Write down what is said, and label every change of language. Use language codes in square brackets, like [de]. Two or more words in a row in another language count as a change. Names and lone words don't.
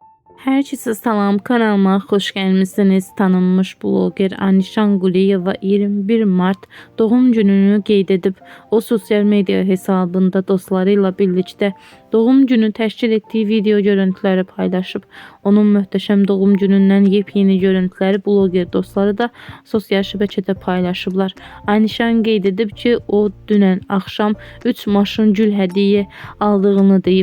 [tr] Herkese salam, kanalıma hoş gelmişsiniz. [az] Tanınmış bloger Anişan Guliyeva 21 Mart doğum gününü qeyd edib. O sosyal medya hesabında dostlarıyla birlikte doğum günü təşkil ettiği video görüntüləri paylaşıb. Onun möhtəşəm doğum günündən yepyeni görüntüləri bloger dostları da sosial şəbəkədə paylaşıblar. Anişan qeyd edib ki, o dünən axşam 3 maşın gül hədiyyə aldığını deyib.